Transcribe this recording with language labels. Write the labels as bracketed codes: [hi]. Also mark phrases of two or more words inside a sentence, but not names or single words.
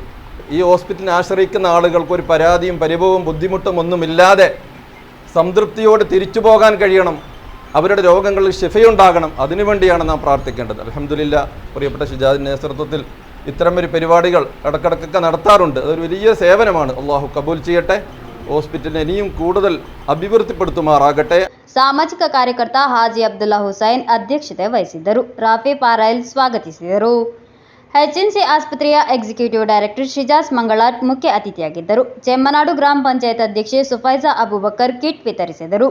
[ml] ഈ ഹോസ്പിറ്റലിനെ ആശ്രയിക്കുന്ന ആളുകൾക്ക് ഒരു പരാതിയും പരിഭവവും ബുദ്ധിമുട്ടും ഒന്നുമില്ലാതെ സംതൃപ്തിയോടെ തിരിച്ചു പോകാൻ കഴിയണം. അവരുടെ രോഗങ്ങളിൽ ശിഫയുണ്ടാകണം. അതിനുവേണ്ടിയാണ് നാം പ്രാർത്ഥിക്കേണ്ടത്. അൽഹംദുലില്ലാ, പ്രിയപ്പെട്ട ഷിജാദിൻ്റെ നേതൃത്വത്തിൽ ഇത്തരം ഒരു പരിപാടികൾ ഇടക്കിടക്കൊക്കെ നടത്താറുണ്ട്. അതൊരു വലിയ സേവനമാണ്. അള്ളാഹു കബൂൽ ചെയ്യട്ടെ. ഹോസ്പിറ്റലിനെ ഇനിയും കൂടുതൽ ಅಭಿವೃದ್ಧಿಪಡಿಸುಮಾರಾಗട്ടെ. [kn] ಸಾಮಾಜಿಕ ಕಾರ್ಯಕರ್ತ ಹಾಜಿ ಅಬ್ದುಲ್ಲಾ ಹುಸೈನ್ ಅಧ್ಯಕ್ಷತೆ ವಹಿಸಿದ್ದರು. ರಾಫಿ ಪಾರಾಯಲ್ ಸ್ವಾಗತಿಸಿದರು. ಎಚ್ಎನ್ಸಿ ಆಸ್ಪತ್ರೆಯ ಎಕ್ಸಿಕ್ಯೂಟಿವ್ ಡೈರೆಕ್ಟರ್ ಶಿಜಾಸ್ ಮಂಗಳಾಟ್ ಮುಖ್ಯ ಅತಿಥಿಯಾಗಿದ್ದರು. ಚೆಮ್ಮನಾಡು ಗ್ರಾಮ ಪಂಚಾಯತ್ ಅಧ್ಯಕ್ಷೆ ಸುಫೈಜಾ ಅಬೂಬಕರ್ ಕಿಟ್ ವಿತರಿಸಿದರು.